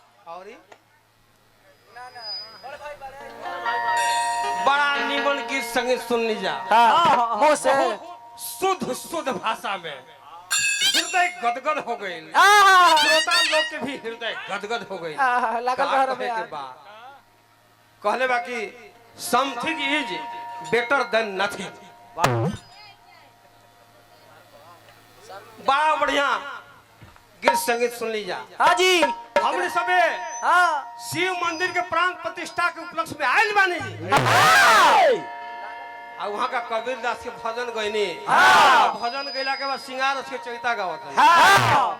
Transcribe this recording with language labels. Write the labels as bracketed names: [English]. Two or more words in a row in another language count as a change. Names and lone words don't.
[Bhojpuri] और बड़ा निमन गीत संगीत सुन लीजा मुँह से शुद्ध शुद्ध भाषा में हृदय गदगद हो गई श्रोता लोग के भी हृदय गदगद हो गई कहले बाकी [English] something is better than nothing [Bhojpuri] बड़ा बढ़िया गीत संगीत सुन लीजा हाँ जी हमने सबे हाँ शिव मंदिर के प्राण प्रतिष्ठा के उपलक्ष्य में आयल बानी और वहाँ का कबीर दास के भजन गईनी भजन गईला के बाद सिंगार उसके चैता गावत